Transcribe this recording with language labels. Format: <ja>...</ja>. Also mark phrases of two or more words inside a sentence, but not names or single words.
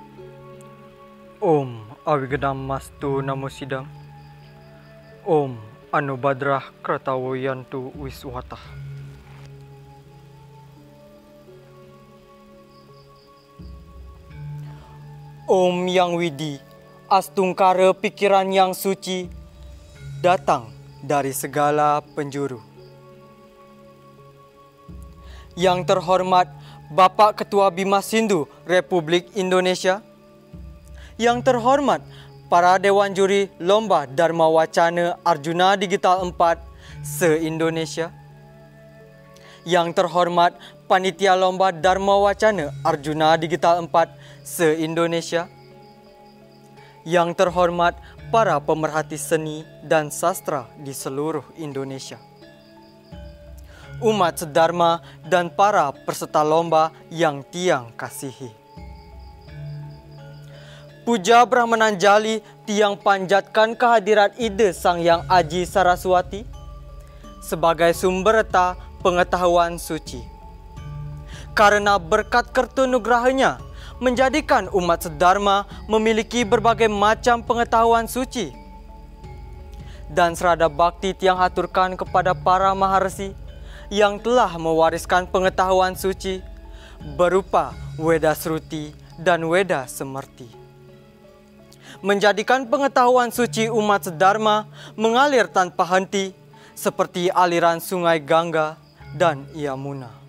<sa>Om Awigedam Mastu Namo Sidam. Om Anubadrah Kratawoyantu Wiswatah.</sa> <id>Om Yang Widi, astungkara pikiran yang suci, datang dari segala penjuru. Yang terhormat Bapak Ketua Bima Sindhu Republik Indonesia, yang terhormat para Dewan Juri Lomba Dharma Wacana Arjuna Digital 4 se-Indonesia, yang terhormat Panitia Lomba Dharma Wacana Arjuna Digital 4 se-Indonesia, yang terhormat para pemerhati seni dan sastra di seluruh Indonesia, umat sedharma dan para peserta lomba yang tiang kasihi. Puja Brahmananjali tiang panjatkan kehadirat ide Sang Yang Aji Saraswati sebagai sumber reta pengetahuan suci. Karena berkat kertanugrahanya menjadikan umat sedharma memiliki berbagai macam pengetahuan suci. Dan serada bakti tiang haturkan kepada para maharsi yang telah mewariskan pengetahuan suci berupa Weda Sruti dan Weda Semerti, menjadikan pengetahuan suci umat sedharma mengalir tanpa henti seperti aliran sungai Gangga dan Yamuna.</id>